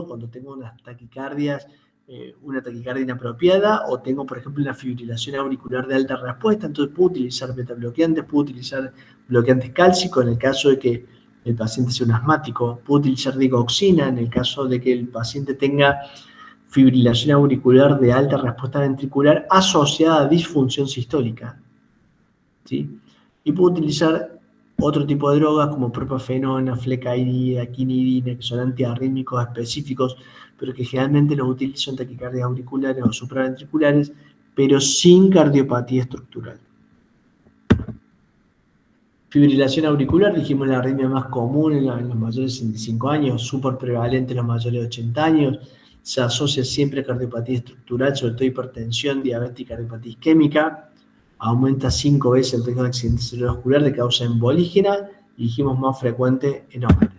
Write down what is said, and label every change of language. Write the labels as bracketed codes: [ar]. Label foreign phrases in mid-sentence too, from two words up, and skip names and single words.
[es] cuando tengo unas taquicardias, una taquicardia inapropiada o tengo, por ejemplo, una fibrilación auricular de alta respuesta, entonces puedo utilizar beta bloqueantes, puedo utilizar bloqueantes cálcicos en el caso de que el paciente sea un asmático, puedo utilizar digoxina en el caso de que el paciente tenga fibrilación auricular de alta respuesta ventricular asociada a disfunción sistólica. ¿Sí? Y puedo utilizar otro tipo de drogas como propafenona, flecaidina, quinidina, que son antiarrítmicos específicos, pero que generalmente los utilizo en taquicardias auriculares o supraventriculares, pero sin cardiopatía estructural. Fibrilación auricular, dijimos la arritmia más común en los mayores de 65 años, súper prevalente en los mayores de 80 años, se asocia siempre a cardiopatía estructural, sobre todo hipertensión, diabetes y cardiopatía isquémica, aumenta 5 veces el riesgo de accidente cerebrovascular de causa embolígena y dijimos más frecuente en hombres.